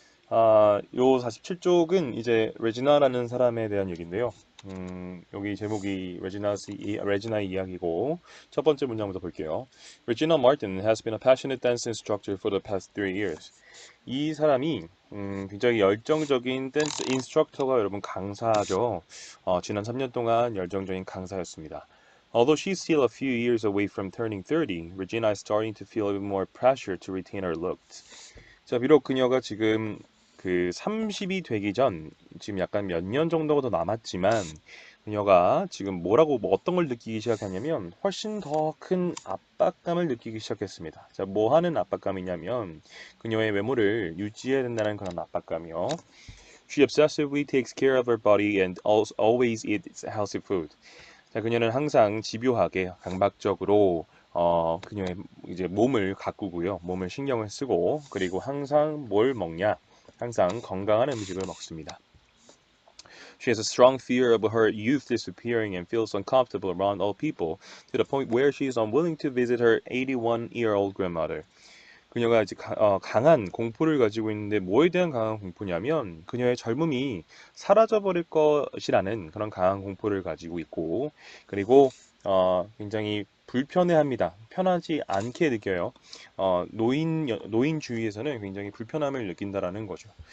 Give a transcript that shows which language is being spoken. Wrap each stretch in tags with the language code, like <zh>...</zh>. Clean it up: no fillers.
<ko>요 47쪽은 이제 레지나라는 사람에 대한 얘기인데요. 여기 제목이 레지나의 이야기고 첫 번째 문장부터 볼게요.</ko> <en>Regina Martin has been a passionate dance instructor for the past 3 years.</en> <ko>이 사람이 굉장히 열정적인 댄스 인스트럭터가 여러분 강사죠. 지난 3년 동안 열정적인 강사였습니다.</ko> <en>Although she's still a few years away from turning 30, Regina is starting to feel even more pressure to retain her looks.</en> <ko>자, 비록 그녀가 지금 그 30이 되기 전 지금 약간 몇 년 정도가 더 남았지만 그녀가 지금 뭐 어떤 걸 느끼기 시작하냐면 훨씬 더 큰 압박감을 느끼기 시작했습니다. 자, 뭐 하는 압박감이냐면 그녀의 외모를 유지해야 된다는 그런 압박감이요.</ko> <en>She obsessively takes care of her body and always eats healthy food.</en> <ko>자, 그녀는 항상 집요하게 강박적으로 그녀의 이제 몸을 가꾸고요. 몸을 신경을 쓰고 그리고 항상 뭘 먹냐? 항상 건강한 음식을 먹습니다.</ko> <en>She has a strong fear of her youth disappearing and feels uncomfortable around old people to the point where she is unwilling to visit her 81-year-old grandmother.</en> <ko>그녀가 이제 강한 공포를 가지고 있는데 뭐에 대한 강한 공포냐면 그녀의 젊음이 사라져버릴 것이라는 그런 강한 공포를 가지고 있고 그리고 굉장히 불편해합니다. 편하지 않게 느껴요. 노인 주위에서는 굉장히 불편함을 느낀다라는 거죠.</ko>